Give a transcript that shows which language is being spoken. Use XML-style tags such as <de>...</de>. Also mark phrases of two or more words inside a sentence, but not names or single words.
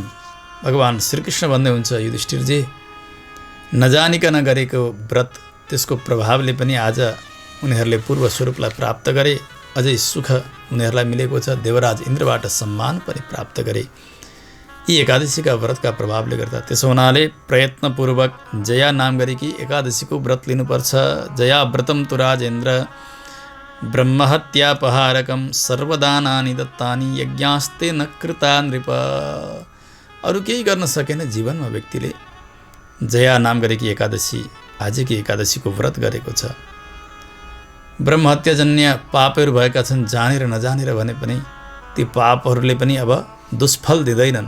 <ne>भगवान श्रीकृष्ण भन्दै हुन्छ, युधिष्ठिरजी, नजानिकन गरेको व्रत त्यसको प्रभावले पनि आज उनीहरूले पूर्व स्वरूपलाई प्राप्त गरे। अझै सुख उनीहरूलाई मिलेको छ। देवराज इन्द्रबाट सम्मान पनि प्राप्त गरे यी एकादशीका व्रतका प्रभावले गर्दा। त्यसो हुनाले प्रयत्नपूर्वक जया नाम गरेकी एकादशीको व्रत लिनुपर्छ।</ne> <sa>जया व्रतम तु राजेन्द्र ब्रह्महत्यापहारकम सर्वदानानि दत्तानि यज्ञास्ते न कृता नृप।</sa> <ne>अरू केही गर्न सकेन जीवनमा व्यक्तिले। जया नाम गरेकी एकादशी, आजकी एकादशीको व्रत गरेको छ। ब्रह्महत्याजन्य पापहरू भएका छन्, जानेर नजानेर भने पनि ती पापहरूले पनि अब दुष्फल दिँदैनन्।</ne>